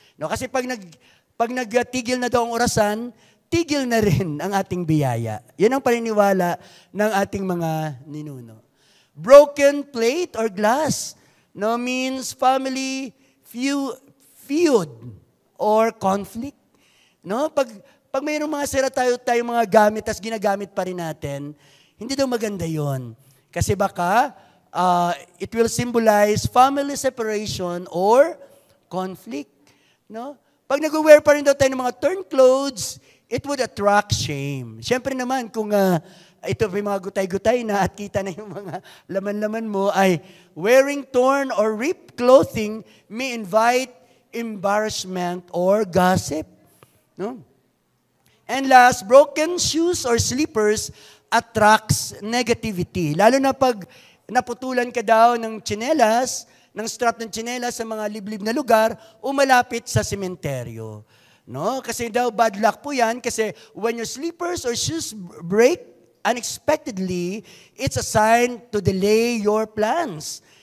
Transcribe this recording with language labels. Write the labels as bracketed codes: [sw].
[tl] No, kasi pag nagtigil na daw ang orasan, tigil na rin ang ating biyaya. Yan ang paniniwala ng ating mga ninuno. [en] Broken plate or glass, no, means family feud or conflict. [tl] No, pag mayroong mga sira tayo mga gamit tas ginagamit pa rin natin, hindi daw maganda 'yon. Kasi baka [en] it will symbolize family separation or conflict, no? [tl] Pag nag-wear pa rin daw tayo ng mga torn clothes, [en] it would attract shame. [tl] Siyempre naman, kung ito may mga gutay-gutay na at kita na yung mga laman-laman mo, ay [en] wearing torn or ripped clothing may invite embarrassment or gossip. [tl] No? [en] And last, broken shoes or slippers attracts negativity. [tl] Lalo na pag naputulan ka daw ng tsinelas, ng strap ng tsinelas sa mga liblib na lugar, umalapit sa sementeryo. No? Kasi daw bad luck po yan, kasi [en] when your slippers or shoes break unexpectedly, it's a sign to delay your plans.